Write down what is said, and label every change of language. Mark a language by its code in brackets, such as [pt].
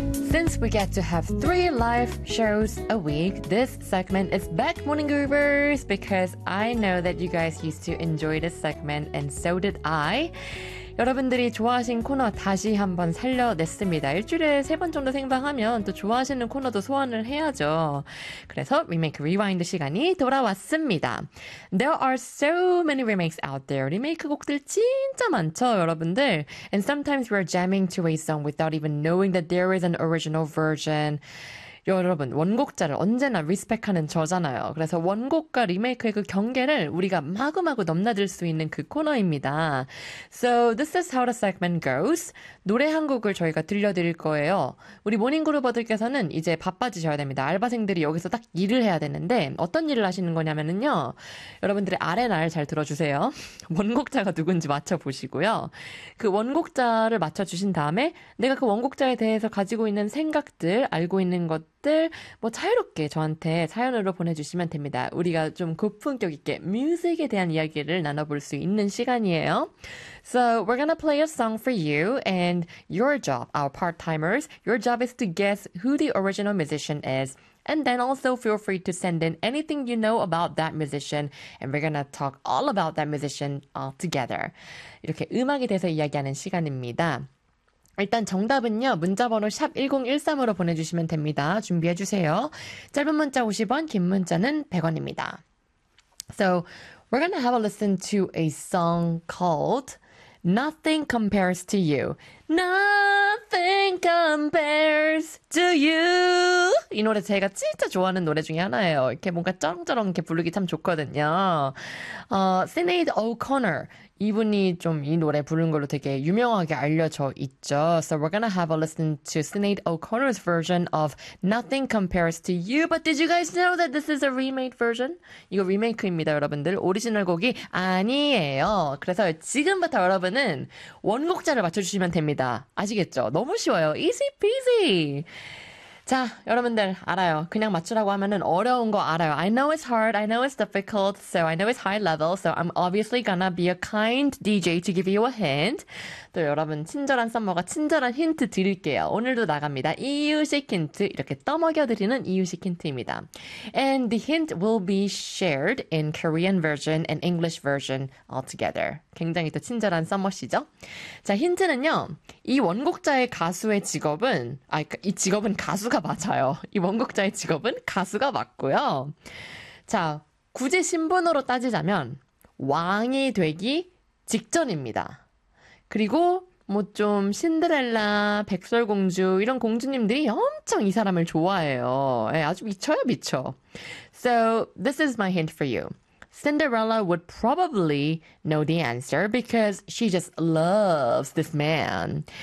[en] Since we get to have three live shows a week, this segment is back, Morning Groovers, because I know that you guys used to enjoy this segment, and so did I. [ko] 여러분들이 좋아하신 코너 다시 한번 살려냈습니다. 일주일에 세 번 정도 생방하면 또 좋아하시는 코너도 소환을 해야죠. 그래서 리메이크 리와인드 시간이 돌아왔습니다. [en] There are so many remakes out there. [ko] 리메이크 곡들 진짜 많죠, 여러분들. [en] And sometimes we're jamming to a song without even knowing that there is an original version. [ko] 여러분, 원곡자를 언제나 리스펙하는 저잖아요. 그래서 원곡과 리메이크의 그 경계를 우리가 마구마구 넘나들 수 있는 그 코너입니다. [en] So this is how the segment goes. [ko] 노래 한 곡을 저희가 들려드릴 거예요. 우리 모닝그루버들께서는 이제 바빠지셔야 됩니다. 알바생들이 여기서 딱 일을 해야 되는데 어떤 일을 하시는 거냐면요. 여러분들의 R&R 잘 들어주세요. 원곡자가 누군지 맞춰보시고요. 그 원곡자를 맞춰주신 다음에 내가 그 원곡자에 대해서 가지고 있는 생각들, 알고 있는 것 뭐 자유롭게 저한테 사연으로 보내주시면 됩니다. 우리가 좀 고품격 있게 뮤직에 대한 이야기를 나눠볼 수 있는 시간이에요. [en] So we're gonna play a song for you and your job, our part-timers, your job is to guess who the original musician is. And then also feel free to send in anything you know about that musician and we're gonna talk all about that musician all together. [ko] 이렇게 음악에 대해서 이야기하는 시간입니다. 일단 정답은요. 문자번호 샵 1013으로 보내주시면 됩니다. 준비해주세요. 짧은 문자 50원, 긴 문자는 100원입니다. [en] So, we're gonna have a listen to a song called Nothing Compares to You. Nothing compares to you. [ko] 이 노래 제가 진짜 좋아하는 노래 중에 하나예요. 이렇게 뭔가 쩌렁쩌렁 이렇게 부르기 참 좋거든요. [en] Sinead O'Connor. [ko] 이분이 좀 이 노래 부른 걸로 되게 유명하게 알려져 있죠. [en] So we're gonna have a listen to Sinead O'Connor's version of Nothing Compares to You. But did you guys know that this is a remade version? [ko] 이거 리메이크입니다, 여러분들. 오리지널 곡이 아니에요. 그래서 지금부터 여러분은 원곡자를 맞춰주시면 됩니다. 아시겠죠? 너무 쉬워요. [en] Easy peasy. [ko] 자, 여러분들 알아요. 그냥 맞추라고 하면은 어려운 거 알아요. [en] I know it's hard. I know it's difficult. So I know it's high level. So I'm obviously gonna be a kind DJ to give you a hint. [ko] 또 여러분 친절한 썸머가 친절한 힌트 드릴게요. 오늘도 나갑니다. 이유식 힌트 이렇게 떠먹여드리는 이유식 힌트입니다. [en] And the hint will be shared in Korean version and English version altogether. [ko] 굉장히 또 친절한 썸머시죠? 자, 힌트는요. 이 원곡자의 가수의 직업은 이 직업은 가수가 맞아요. 이 원곡자의 직업은 가수가 맞고요. 자, 굳이 신분으로 따지자면 왕이 되기 직전입니다. 그리고 뭐 좀 신데렐라, 백설공주 이런 공주님들이 엄청 이 사람을 좋아해요. 네, 아주 미쳐요, 미쳐. [en] So this is my hint for you. Cinderella would probably know the answer because she just loves this man.